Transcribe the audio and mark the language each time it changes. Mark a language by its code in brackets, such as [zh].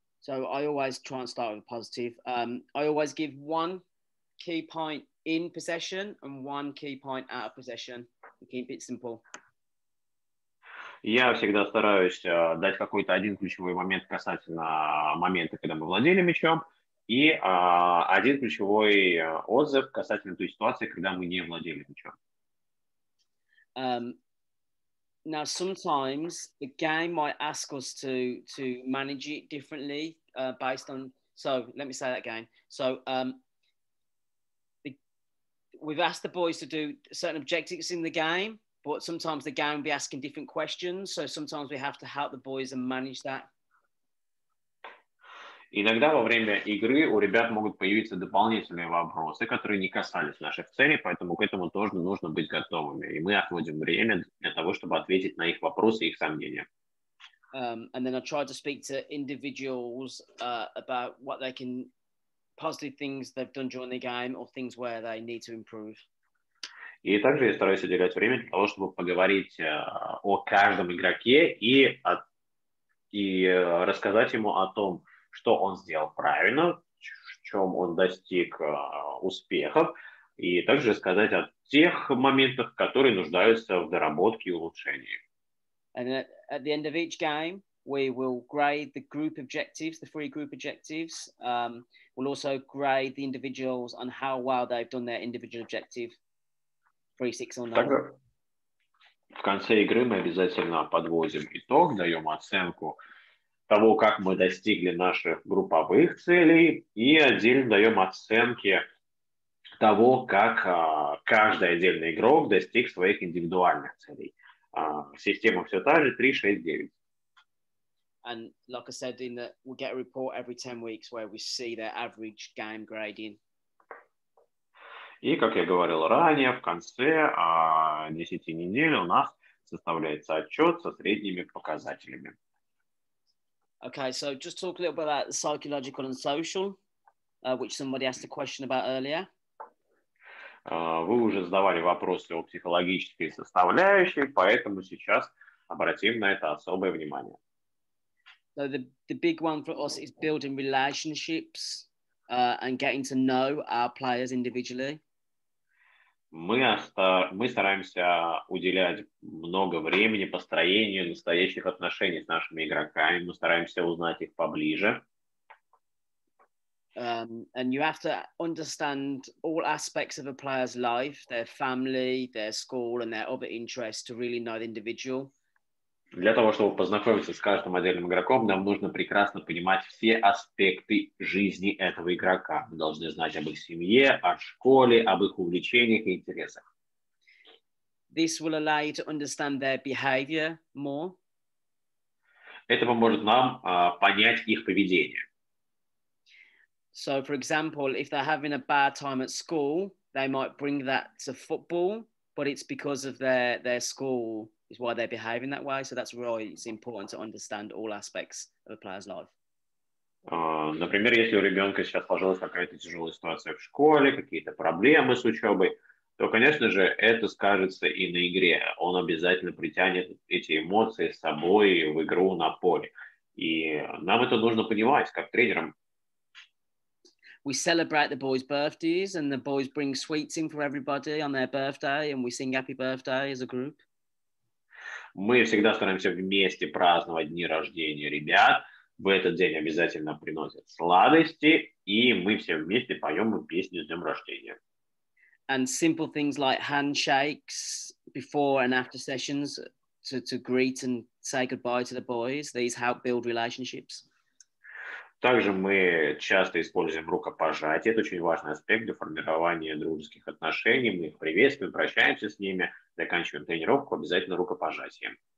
[en] So I always try and start with a positive. I always give 1 key point in possession and 1 key point out of possession. To keep it simple. [ru] Я всегда стараюсь дать какой-то один ключевой момент касательно момента, когда мы владели мячом, и один ключевой отзыв касательно той ситуации, когда мы не владели мячом. [en] Now, sometimes the game might ask us to manage it differently based on. So let me say that again. So we've asked the boys to do certain objectives in the game. But sometimes the game will be asking different questions, so sometimes we have to help the boys and manage that. [ru] Иногда во время игры у ребят могут появиться дополнительные вопросы, которые не касались наших целей, поэтому к этому тоже нужно быть готовыми. И мы отводим время для того, чтобы ответить на их вопросы и их сомнения. [en] And then I try to speak to individuals about what they can, positive things they've done during the game or things where they need to improve. [ru] И также я стараюсь уделять время для того, чтобы поговорить о каждом игроке и рассказать ему о том, что он сделал правильно, в чем он достиг успехов, и также рассказать о тех моментах, которые нуждаются в доработке и улучшении. [en] And at the end of each game, we will grade the group objectives, the 3 group objectives. We'll also grade the individuals on how well they've done their individual objective. 3, 6 or 9. [ru] Также в конце игры мы обязательно подводим итог, даем оценку того, как мы достигли наших групповых целей, и отдельно даем оценки того, как каждый отдельный игрок достиг своих индивидуальных целей. Система все та же, 3, 6, 9. [en] And like I said, we get a report every 10 weeks where we see their average game grading. [ru] И, как я говорил ранее, в конце 10 недель у нас составляется отчет со средними показателями. [en] Okay, so just talk a little bit about the psychological and social, which somebody asked a question about earlier. [ru] Вы уже задавали вопросы о психологической составляющей, поэтому сейчас обратим на это особое внимание. [en] So the big one for us is building relationships and getting to know our players individually. [ru] Мы стараемся уделять много времени построению настоящих отношений с нашими игроками. Мы стараемся узнать их поближе. [en] And you have to understand all aspects of a player's life, their family, their school, and their other interests to really know the individual. [ru] Для того, чтобы познакомиться с каждым отдельным игроком, нам нужно прекрасно понимать все аспекты жизни этого игрока. Мы должны знать об их семье, о школе, об их увлечениях и интересах. [en] This will allow you to understand their behavior more. [ru] Это поможет нам понять их поведение. [en] So, for example, if they're having a bad time at school, they might bring that to football, but it's because of their school is why they're behaving that way. So that's why it's important to understand all aspects of a player's life. [ru] Например, если у ребенка сейчас сложилась какая-то тяжелая ситуация в школе, какие-то проблемы с учебой, то, конечно же, это скажется и на игре. Он обязательно притянет эти эмоции с собой в игру на поле. И нам это нужно понимать, как тренерам. [en] We celebrate the boys' birthdays, and the boys bring sweets in for everybody on their birthday, and we sing happy birthday as a group. [ru] Мы всегда стараемся вместе праздновать дни рождения ребят. В этот день обязательно приносят сладости, и мы все вместе поем им песню с днем рождения. [en] And simple things like handshakes before and after sessions to greet and say goodbye to the boys. These help build relationships. [ru] Также мы часто используем рукопожатие. Это очень важный аспект для формирования дружеских отношений. Мы их приветствуем, прощаемся с ними, заканчиваем тренировку обязательно рукопожатием.